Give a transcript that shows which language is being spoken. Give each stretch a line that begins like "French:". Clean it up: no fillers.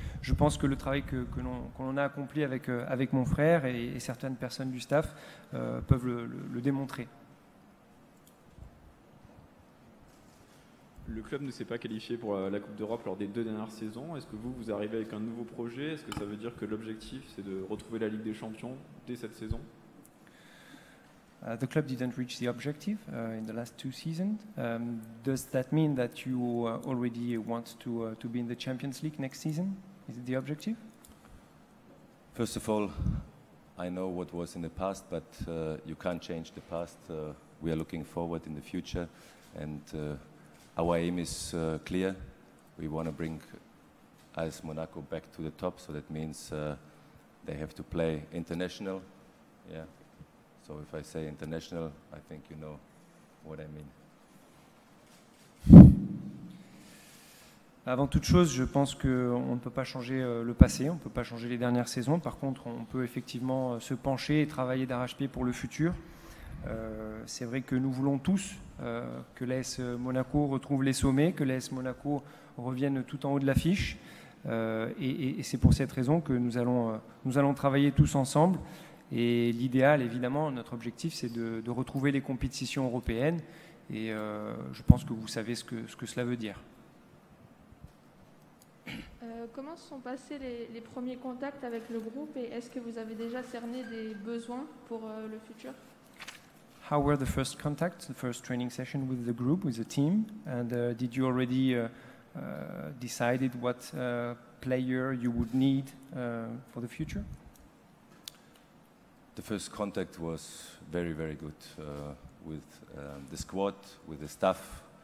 French: Je pense que le travail que l'on a accompli avec mon frère et certaines personnes du staff peuvent le démontrer. Le club ne s'est pas qualifié pour la Coupe d'Europe lors des 2 dernières saisons. Est-ce que vous arrivez avec un nouveau projet? Est-ce que ça veut dire que l'objectif, c'est de retrouver la Ligue des Champions dès cette saison?
English: The club didn't reach the objective in the last 2 seasons. Does that mean that you already want to be in the Champions League next season? Is it the objective? First of all, I know what was in the past, but you can't change the past. We are looking forward in the future, and our aim is clear. We want to bring AS Monaco back to the top, so that means they have to play international. Yeah. So if I say international, I think you know what I mean.
French: Avant toute chose, je pense qu'on ne peut pas changer le passé, on ne peut pas changer les dernières saisons. Par contre, on peut effectivement se pencher et travailler d'arrache-pied pour le futur. C'est vrai que nous voulons tous que l'AS Monaco retrouve les sommets, que l'AS Monaco revienne tout en haut de l'affiche. Et c'est pour cette raison que nous allons travailler tous ensemble. Et l'idéal, évidemment, notre objectif, c'est de retrouver les compétitions européennes. Et je pense que vous savez ce que cela veut dire. Comment se sont passés les premiers contacts avec le groupe et est-ce que vous avez déjà cerné des besoins pour le futur?
English: How were the first contacts, the first training session with the group, with the team? And did you already decided what player you would need for the future? The first contact was very, very good with the squad, with the staff.